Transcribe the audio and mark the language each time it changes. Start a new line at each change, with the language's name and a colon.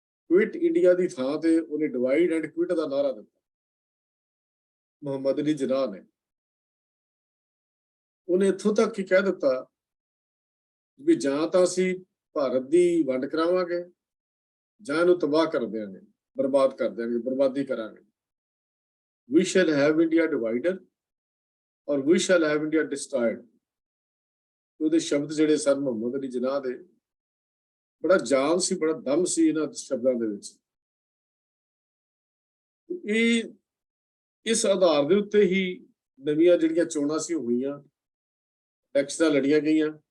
Punjabi: Quit India ਦੀ ਥਾਂ ਤੇ ਉਹਨੇ ਡਿਵਾਈਡ ਐਂਡ ਕੁਇਟ ਦਾ ਨਾਅਰਾ ਦਿੱਤਾ ਮੁਹੰਮਦ ਅਲੀ ਜਿਨਾਹ ਨੇ। ਉਹਨੇ ਇੱਥੋਂ ਤੱਕ ਹੀ ਕਹਿ ਦਿੱਤਾ ਵੀ ਜਾਂ ਤਾਂ ਅਸੀਂ ਭਾਰਤ ਦੀ ਵੰਡ ਕਰਾਵਾਂਗੇ ਜਾਂ ਇਹਨੂੰ ਤਬਾਹ ਕਰ ਦਿਆਂਗੇ, ਬਰਬਾਦ ਕਰ ਦਿਆਂਗੇ, ਬਰਬਾਦੀ ਕਰਾਂਗੇ।
English: We shall have India divided or we shall have India destroyed.
Punjabi: ਉਹਦੇ ਸ਼ਬਦ ਜਿਹੜੇ ਸਨ ਮੁਹੰਮਦ ਅਲੀ ਜਿਨਾਹ ਦੇ, ਬੜਾ ਜਾਨ ਸੀ, ਬੜਾ ਦਮ ਸੀ ਇਹਨਾਂ ਸ਼ਬਦਾਂ ਦੇ ਵਿੱਚ। ਇਹ ਇਸ ਆਧਾਰ ਦੇ ਉੱਤੇ ਹੀ ਨਵੀਆਂ ਜਿਹੜੀਆਂ ਚੋਣਾਂ ਸੀ ਉਹ ਹੋਈਆਂ, ਇਲੈਕਸ਼ਨਾਂ ਲੜੀਆਂ ਗਈਆਂ।